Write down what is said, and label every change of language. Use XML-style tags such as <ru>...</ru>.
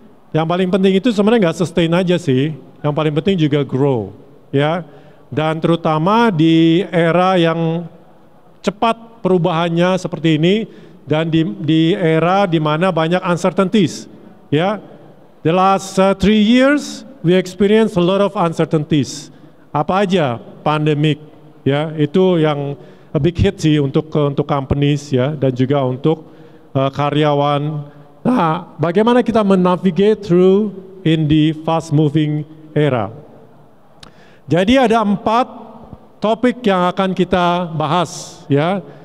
<id>Yang paling penting itu sebenarnya nggak sustain aja sih. Yang paling penting juga grow, ya. Dan terutama di era yang cepat perubahannya seperti ini dan di era di mana banyak uncertainties, ya.</id> <en>The last 3 years we experience a lot of uncertainties.</en> <id>Apa aja? Pandemic, ya. Itu yang</id> <en>a big hit</en> <id>sih untuk companies, ya, dan juga untuk karyawan. Nah, bagaimana kita menavigate</id> <en>through in the fast moving era?</en> <id>Jadi ada 4 topik yang akan kita bahas, ya.</id>